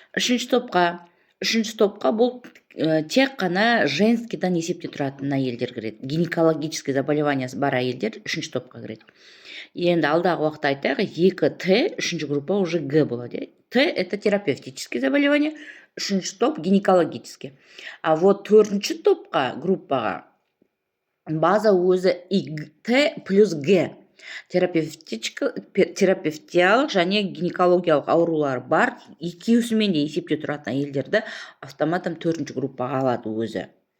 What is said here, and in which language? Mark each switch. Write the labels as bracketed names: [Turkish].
[Kazakh] Үшінші топқа бұл тек қана женскийдан есепте тұратын әйелдер кіреді. Гинекологический заболеваниясы бар әйелдер үшінші топқа кіреді. Енді алдағы уақытта айтайық, 2Т, үшінші группа уже Г болады. [Russian] Т это терапевтические заболевания, [Kazakh] үшінші топ гинекологический. [Russian] А вот [Kazakh] төртінші топқа, группаға база өзі Т плюс Г. Терапевтиялық және гинекологиялық аурулар бар, екеуісімен де есепте тұратын әйелдерді автоматом 4-ші группаға алады өзі.